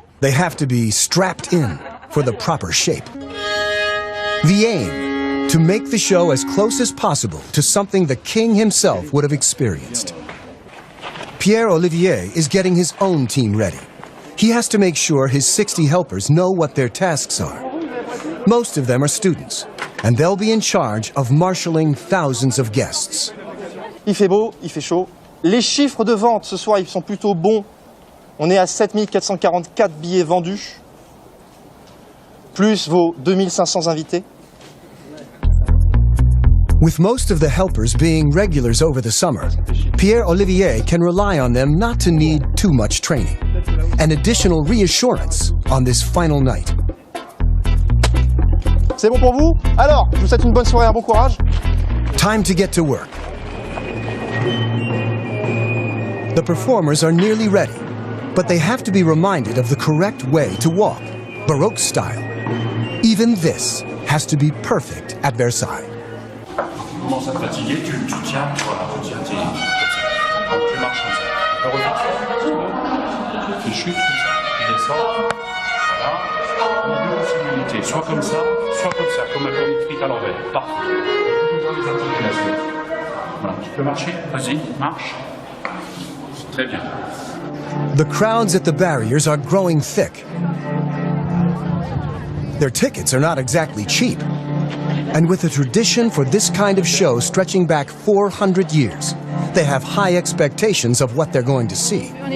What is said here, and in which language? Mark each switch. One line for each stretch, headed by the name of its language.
English: They have to be strapped in for the proper shape. The aim, to make the show as close as possible to something the king himself would have experienced. Pierre-Olivier is getting his own team ready. He has to make sure his 60 helpers know what their tasks are. Most of them are students, and they'll be in charge of marshalling thousands of guests.
French: Il fait beau, il fait chaud. Les chiffres de vente ce soir, ils sont plutôt bons. On est à 7444 billets vendus, plus vos 2500 invités.
English: With most of the helpers being regulars over the summer, Pierre-Olivier can rely on them not to need too much training. An additional reassurance on this final night.
French: C'est bon pour vous? Alors, je vous souhaite une bonne soirée, un bon courage.
English: Time to get to work. The performers are nearly ready, but they have to be reminded of the correct way to walk, Baroque style. Even this has to be perfect at Versailles.
French: Tu commences à te fatiguer, tu tiens, voilà, tu tiens, tu marches comme ça. Tu chutes comme ça, tu descends, voilà, deux possibilités, soit comme ça, comme un cornet de frites à l'envers, parfait. Voilà, tu peux marcher, vas-y, marche. Très bien.
English: The crowds at the barriers are growing thick. Their tickets are not exactly cheap. And with a tradition for this kind of show stretching back 400 years, they have high expectations of what they're going to see.